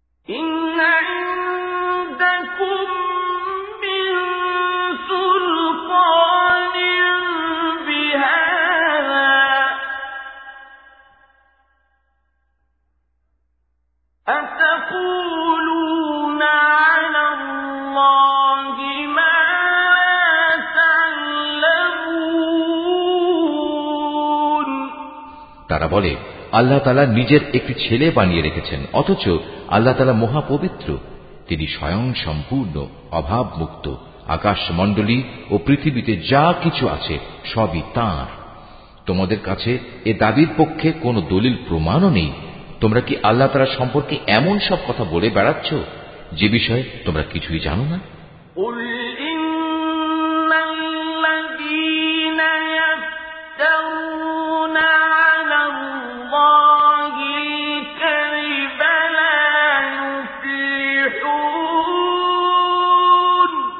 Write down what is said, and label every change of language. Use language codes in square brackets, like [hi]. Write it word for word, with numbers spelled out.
[ar] إن عندكم من سلطان بهذا أتقولون على الله ما لا تعلمون [bn] তারা বলে, আল্লাহ তাআলা নিজের একটি ছেলে বানিয়ে রেখেছেন, অথচ আল্লাহ তাআলা মহাপবিত্র, তিনি স্বয়ং সম্পূর্ণ, অভাবমুক্ত। আকাশমণ্ডলী ও পৃথিবীতে যা কিছু আছে সবই তাঁর। তোমাদের কাছে এ দাবির পক্ষে কোনো দলিল প্রমাণও নেই। তোমরা কি আল্লাহ তাআলা সম্পর্কে এমন সব কথা বলে বেড়াচ্ছ যে বিষয়ে তোমরা কিছুই জানো না? [ar] قل إن الذين يفترون على الله الكذب لا يفلحون